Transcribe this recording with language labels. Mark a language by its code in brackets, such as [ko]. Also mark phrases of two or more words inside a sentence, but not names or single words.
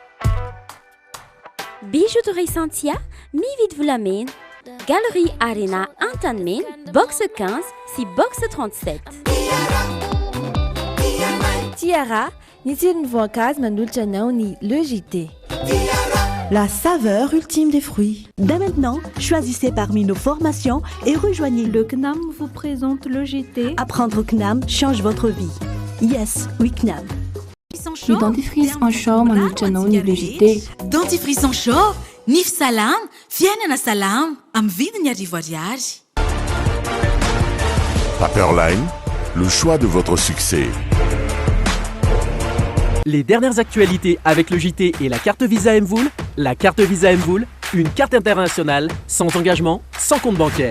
[mg] Bijouterie Santia, mividy volamena. Galerie Arena Antanmen, box 15 si box 37. Tiara, ny tsiron'ny voankazo manolotra anao ny logité. [fr] La saveur ultime des fruits. Dès maintenant, choisissez parmi nos formations et rejoignez Le CNAM vous présente le GT. Apprendre au CNAM change votre vie. Yes, oui CNAM. [mg] Ny dentifrice en chaud manolotra anao ny logité. Dentifrice en chaud, nify salama, fiainana salama, amin'ny vidiny arivo ariary. [fr] Paperline, le choix de votre succès. Les dernières actualités avec le JT et la carte Visa Mvoul. La carte Visa Mvoul, une carte internationale, sans engagement, sans compte bancaire.